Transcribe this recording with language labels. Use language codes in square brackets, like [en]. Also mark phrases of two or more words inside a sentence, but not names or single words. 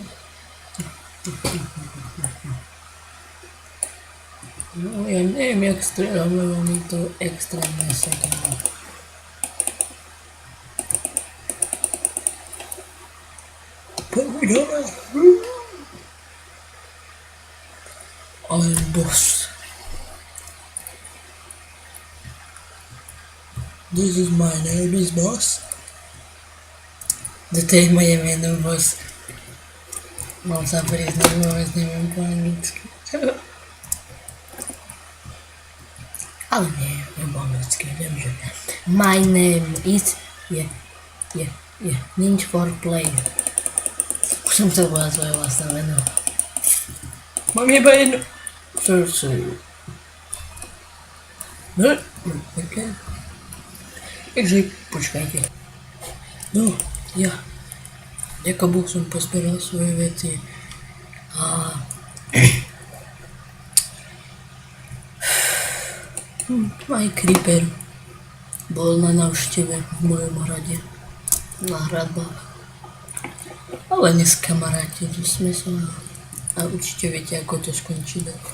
[sk] No, ja neviem, jak strieľam, lebo mi to extrémne sekalo. Poďme! Ale boss. [en] This is my name is boss. [sk] Toto je moje meno, boss. Mám sa priznať, vôbec neviem po anglicky. Ale nie, po anglicky, viem, že [en] my name is Need for Play. [sk] Už som chcel povedať svoje vlastné meno. Mám iba jedno srdce. No, okay. Takže počkajte. No, ja ako Boh som pozberal svoje veci a aj Creeper bol na návšteve v mojom hrade na hradbách, ale neskamarátili sme sa a určite viete, ako to skončí.